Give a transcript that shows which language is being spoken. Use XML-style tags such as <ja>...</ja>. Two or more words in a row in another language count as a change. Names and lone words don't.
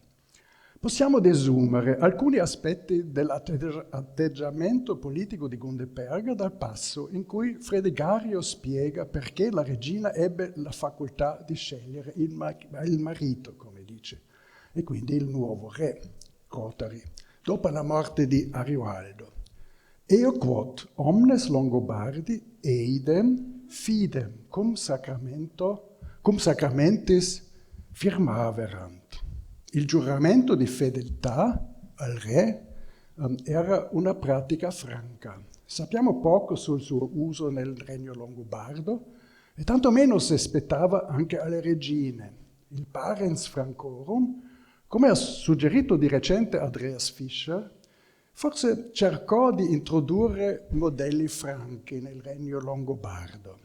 <it>Possiamo desumere alcuni aspetti dell'atteggiamento politico di Gundeperga dal passo in cui Fredegario spiega perché la regina ebbe la facoltà di scegliere il marito, come dice, e quindi il nuovo re, Rotari, dopo la morte di Arioaldo.</it> <la>Eo quod omnes Longobardi eidem fidem cum sacramentis firmaverant.</la> <it>Il giuramento di fedeltà al re era una pratica franca. Sappiamo poco sul suo uso nel regno longobardo e tantomeno si aspettava anche alle regine. Il</it> <la>parens francorum,</la> <it>come ha suggerito di recente Andreas Fischer, forse cercò di introdurre modelli franchi nel regno longobardo.</it>